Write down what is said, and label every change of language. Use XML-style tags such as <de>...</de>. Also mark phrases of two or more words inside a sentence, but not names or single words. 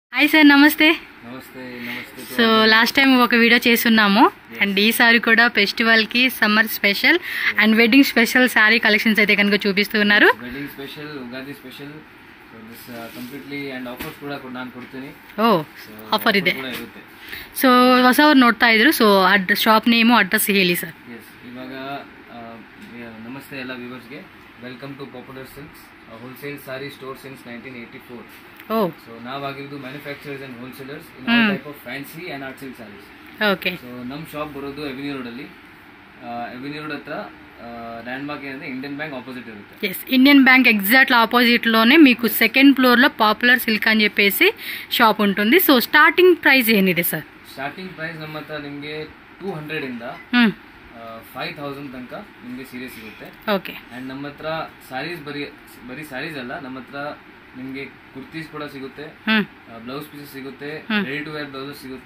<te>హాయ్ సార్, నమస్తే. నమస్తే. సో</te> <en>last time</en> <te>ఒక వీడియో చేస్తున్నాము అండ్ ఈసారి కూడా ఫెస్టివల్కి</te> <en>summer special and wedding special saree collections</en> <te>అయితే కనుక చూపిస్తూ ఉన్నారు.</te> <en>wedding special, Ugadi special, so this completely and offers</en> <kn>ಕೂಡ ನಾನು ಕೊಡ್ತೀನಿ. ಓ, ಆಫರ್ ಇದೆ. ಸೊ ಹೊಸವ್ರು ನೋಡ್ತಾ ಇದ್ರು. ಸೊ</kn> <en>shop name address</en> <kn>ಹೇಳಿ ಸರ್. ಎಸ್, ಇವಾಗ ನಮಸ್ತೆ ಎಲ್ಲ ವ್ಯೂವರ್ಸ್ಗೆ.</kn> <en>welcome to Popular Silks wholesale saree store since 1984. Oh. So</en> <kn>ನಾವಾಗಿರೋದು</kn> <en>manufacturers and wholesalers in all type of fancy and art silk sarees.</en> <kn>ಓಕೆ. ಸೊ ನಮ್ಮ ಶಾಪ್ ಬರೋದು ಎವಿನ್ಯೂ ರೋಡ್ ಅಲ್ಲಿ. ಎವಿನ್ಯೂ ರೋಡ್ ಹತ್ರ ಲ್ಯಾಂಡ್ ಮಾರ್ಕ್ ಏನಂದ್ರೆ ಇಂಡಿಯನ್ ಬ್ಯಾಂಕ್ ಆಪೋಸಿಟ್ ಇರುತ್ತೆ.</kn> <te>ఎస్, ఇండియన్ బ్యాంక్</te> <en>exact opposite</en> <te>లోనే మీకు</te> <en>second floor</en> <te>లో పాపులర్ సిల్క్ అని చెప్పేసి షాప్ ఉంటుంది.</te> <en>so starting price</en> <kn>ಏನಿದೆ ಸರ್?</kn> <en>starting price</en> <kn>ನಮ್ಮ ಹತ್ರ ನಿಮಗೆ 200 ಇಂದ 5000 ತನಕ ನಿಮಗೆ ಸೀರೆ ಸಿಗುತ್ತೆ. ಓಕೆ. ಅಂಡ್ ನಮ್ಮ ಹತ್ರ ಸಾರೀಸ್ ಬರೀ ಸಾರೀಸ್ ಅಲ್ಲ, ನಮ್ಮ ಹತ್ರ ನಿಮಗೆ ಕುರ್ತೀಸ್ ಕೂಡ ಸಿಗುತ್ತೆ,</kn> <en>blouse pieces</en> <kn>ಸಿಗುತ್ತೆ,</kn> <en>ready to wear blouses</en> <kn>ಸಿಗುತ್ತೆ.</kn>